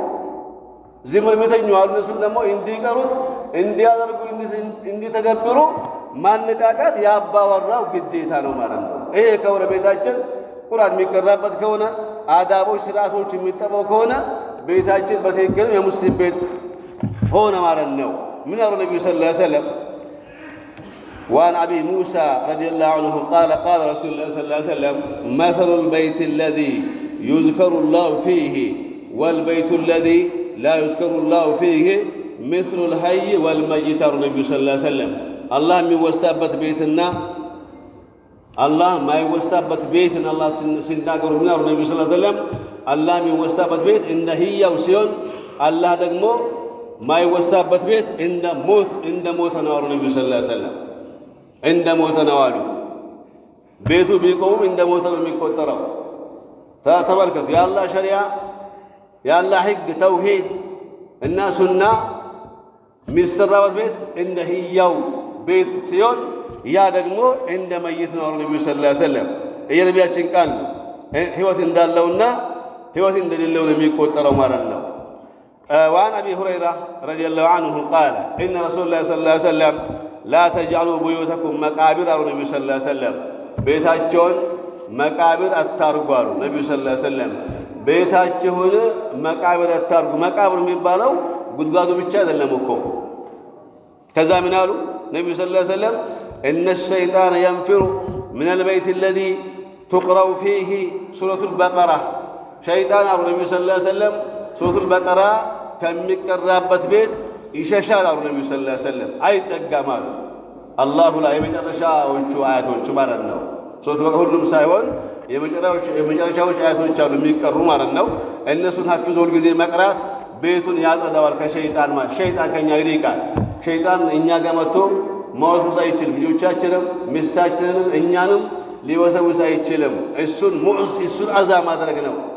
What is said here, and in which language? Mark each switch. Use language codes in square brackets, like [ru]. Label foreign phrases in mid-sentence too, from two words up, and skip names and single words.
[am] ዝምር ቤተኛ አሉ። እነሱን ደግሞ እንዲቀሩት እንዲያደርጉ እንዲተገብሩ ማነቃቃት ያባወራው ግዴታ ነው ማለት ነው። ይሄ ከሆነ ቤታችን ቁርአን የሚቀራበት ከሆነ አዳቦች ስርዓቶች የሚጠበው ከሆነ ቤታችን በትክክል የሙስሊም ቤት ሆነ ማለት ነው። ምን አሉ ነብዩ [ar] صلى الله عليه وسلم وعن أبي موسى رضي الله عنه قال قال رسول الله صلى الله عليه وسلم مثل البيت الذي يذكر الله فيه والبيت الذي لا يذكر الله فيه مثل الحي والميت النبي صلى الله عليه وسلم الله [am] የሚወሳበት ቤትና አላህ ማይወሳበት ቤትን አላህ ሲናገሩ ምን አሉ ነብዩ [ar] صلى الله عليه وسلم [am] አላህ የሚወሳበት ቤት እንደ ህያው ሲሆን አላህ ደግሞ ማይወሳበት ቤት እንደ ሞተ ነው አሉ ነብዩ [ar] صلى الله عليه وسلم [am] እንደ ሞተ ነው አሉ። ቤቱ ቢቆም እንደ ሞተ ነው የሚቆጠረው። ተመልከቱ የአላህ ሸሪዓ የአላህ ህግ ተውሂድ እና ሱና የሚሰራበት ቤት እንደ ህያው ቤት ሲሆን ያ ደግሞ እንደ መይት ነው አሉ ነብዩ [ar] صلى الله عليه وسلم። [am] የነቢያችን ቃል ነው። ህይወት እንዳለውና ህይወት እንደሌለው ነው የሚቆጠረው ማለት ነው። [ar] وعن أبي هريرة رضي الله عنه قال إن رسول الله صلى الله عليه وسلم لا تجعلوا بيوتكم مقابر على النبي صلى الله عليه وسلم [am] ቤታቸውን መቃብር አታርጉ አሉ ነብዩ [ar] صلى الله عليه وسلم። [am] ቤታቸውን መቃብር አታርጉ። መቃብር የሚባለው ጉድጓዱ ብቻ አይደለም እኮ። ከዛ ምን አሉ ነብዩ [ar] صلى الله عليه وسلم إن الشيطان ينفر من البيت الذي تقرأ فيه سورة البقرة شيطان [am] አሉ ነብዩ [ar] صلى الله عليه وسلم سورة البقرة [am] ከሚቀራበት ቤት ይሸሻል አሉ ነብዩ [ar] صلى الله عليه وسلم። [am] አይጠጋም አሉ አላሁ ላይ የመጨረሻዎቹ አያቶች ማለት ነው። ሁሉም ሳይሆን የመጨረሻዎች አያቶች አሉ የሚቀሩ ማለት ነው። እነሱን ሐፍዞ ሁልጊዜ መቅራት ቤቱን ያጸዳዋል ከሸይጣን ማለት። ሸይጣን ከኛ ይርቃል። ሸይጣን እኛ ጋር መጥቶ መወስወስ አይችልም። ልጆቻችንም ሚስታችንንም እኛንም ሊወሰውስ አይችልም። እሱን አዛ ማድረግ ነው።